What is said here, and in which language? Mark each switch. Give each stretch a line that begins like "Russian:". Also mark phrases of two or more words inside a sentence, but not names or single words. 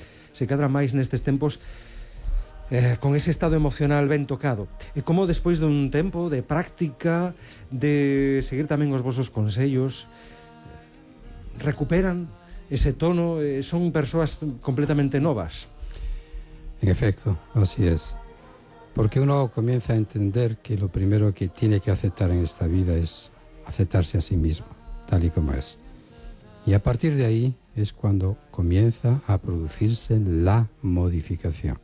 Galician: Se cadra máis nestes tempos con ese estado emocional ben tocado. E como despois dun tempo de práctica, de seguir tamén os vosos consellos, recuperan ese tono, son persoas completamente novas.
Spanish: En efecto, así es. Porque uno comienza a entender que lo primero que tiene que aceptar en esta vida es aceptarse a sí mismo, tal y como es. Y a partir de ahí es cuando comienza a producirse la modificación.